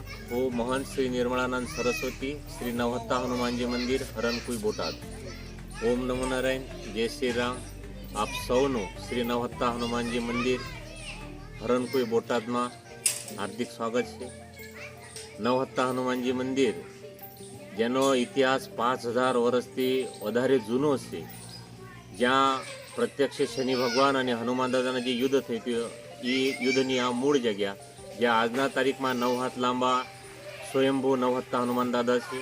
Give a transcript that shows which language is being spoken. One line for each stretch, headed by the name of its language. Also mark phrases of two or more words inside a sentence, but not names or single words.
Hindi: वो महंत श्री निर्मलानंद सरस्वती श्री नवहत्ता हनुमानजी मंदिर हरनकुई बोटाद। ओम नमो नारायण जय श्री राम।
Gujarati: આપ સૌનું શ્રી નવહત્તા હનુમાનજી મંદિર હરનકુઈ બોટાદમાં હાર્દિક સ્વાગત છે. નવહત્તા હનુમાનજી મંદિર જેનો ઇતિહાસ 5000 વર્ષથી વધારે જૂનો છે, જ્યાં પ્રત્યક્ષ શનિ ભગવાન અને હનુમાન દાદાના જે યુદ્ધ થયું હતું એ યુદ્ધની આ મૂળ જગ્યા, જ્યાં આજના તારીખમાં 9 હાથ લાંબા સ્વયંભૂ નવહત્તા હનુમાન દાદા છે.